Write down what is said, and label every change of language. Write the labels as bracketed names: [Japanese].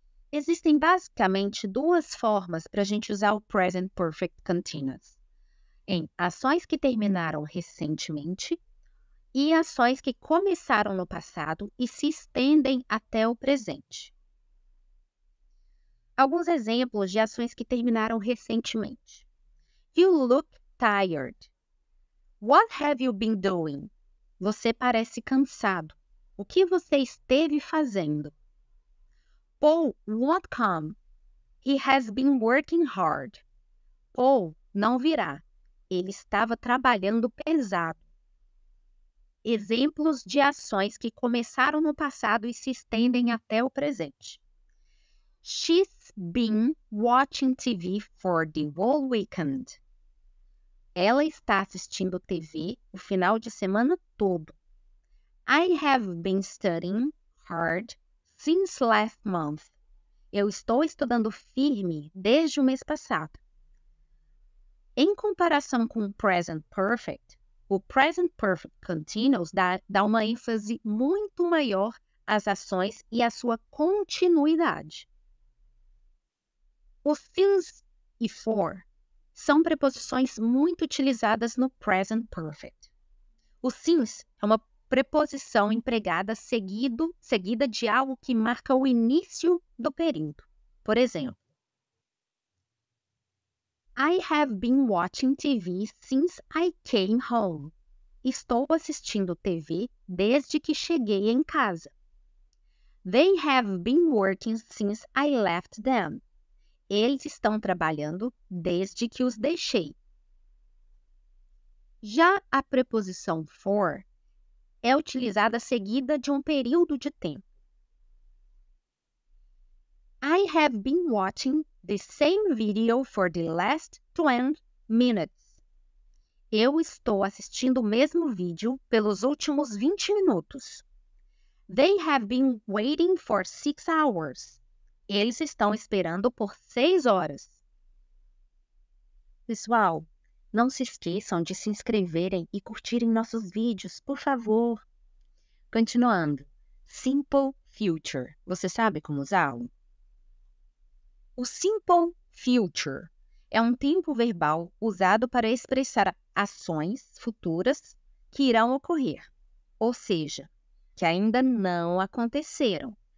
[Portuguese] Existem basicamente duas formas para a gente usar o Present Perfect Continuous: em ações que terminaram recentemente e ações que começaram no passado e se estendem até o presente. Alguns exemplos de ações que terminaram recentemente. [English] You look tired. What have you been doing? [Portuguese] Você parece cansado. O que você esteve fazendo? [English] Paul won't come. He has been working hard. [Portuguese] Paul não virá. Ele estava trabalhando pesado. Exemplos de ações que começaram no passado e se estendem até o presente. [English] She's been watching TV for the whole weekend. [Portuguese] Ela está assistindo TV o final de semana todo. [English] I have been studying hard since last month. [Portuguese] Eu estou estudando firme desde o mês passado. Em comparação com o present perfect, o present perfect continuous dá uma ênfase muito maior às ações e à sua continuidade. Os since e for são preposições muito utilizadas no present perfect. O since é uma preposição empregada seguida de algo que marca o início do período. Por exemplo, [English] I have been watching TV since I came home. [Portuguese] Estou assistindo TV desde que cheguei em casa. [English] They have been working since I left them. [Portuguese] Eles estão trabalhando desde que os deixei. Já a preposição for é utilizada seguida de um período de tempo. [English] I have been watching the same video for the last 20 minutes. [Portuguese] Eu estou assistindo o mesmo vídeo pelos últimos 20 minutos. [English] They have been waiting for 6 hours. [Portuguese] Eles estão esperando por 6 horas. Pessoal, não se esqueçam de se inscreverem e curtirem nossos vídeos, por favor. Continuando. Simple future. Você sabe como usá-lo? O simple future é um tempo verbal usado para expressar ações futuras que irão ocorrer, ou seja, que ainda não aconteceram.